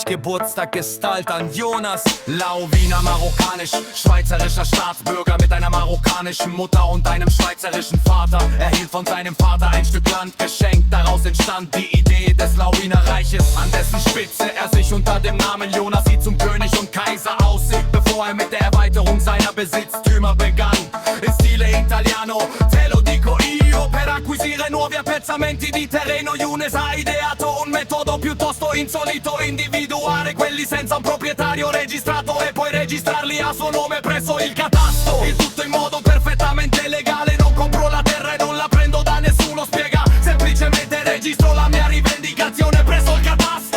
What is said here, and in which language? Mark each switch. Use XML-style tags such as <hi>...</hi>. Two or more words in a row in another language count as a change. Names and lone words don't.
<de>Geburtstag gestaltern. Jonas Lauwina, marokkanisch-schweizerischer Staatsbürger mit einer marokkanischen Mutter und einem schweizerischen Vater. Erhielt von seinem Vater ein Stück Land geschenkt. Daraus entstand die Idee des Lauwiner Reiches, an dessen Spitze er sich unter dem Namen Jonas zum König und Kaiser aussieht, bevor er mit der Erweiterung seiner Besitztümer begann.</de> <it>In stile italiano, te lo dico io, per acquisire nuovi appezzamenti di terreno. Younes ha ideato un metodo piuttosto insolito: individuare quelli senza un proprietario registrato e poi registrarli a suo nome presso il catasto. Il tutto in modo perfettamente legale, non compro la terra e non la prendo da nessuno, spiega, semplicemente registro la mia rivendicazione presso il catasto.</it>